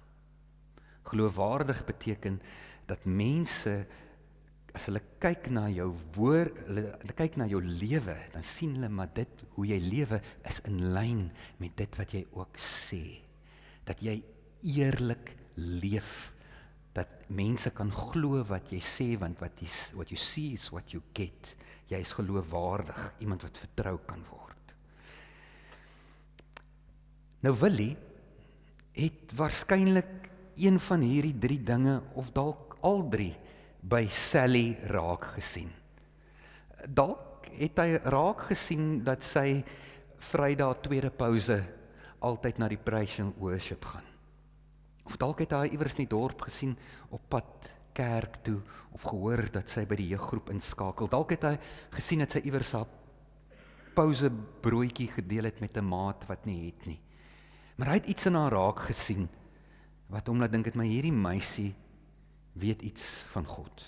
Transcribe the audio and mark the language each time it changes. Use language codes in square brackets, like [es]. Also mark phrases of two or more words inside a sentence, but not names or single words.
[af] Geloofwaardig beteken dat mense, as hulle kyk na jou woord, hulle kyk na jou lewe, dan sien hulle maar dit, hoe jy lewe, is in lyn met dit wat jy ook sê. Dat jy eerlik leef, dat mense kan glo wat jy sê, want [en] what you see is what you get. [af] Jy is geloofwaardig, iemand wat vertrou kan word. Nou Willie het waarskynlik een van hierdie 3 dinge, of dalk al 3, by Sally raak gesien. Dalk het hy raak gesien dat sy Vrydag tweede pouse altyd na die [en] praise and worship [af] gaan. Of dalk het hy iewers in die dorp gesien op pad kerk toe, of gehoor dat sy by die jeuggroep inskakel. Dalk het hy gesien dat sy iewers haar pouse broodjie gedeel het met 'n maat wat nie het nie. Maar hy het iets in haar raak gesien, wat hom laat dink het, maar hierdie meisie weet iets van God.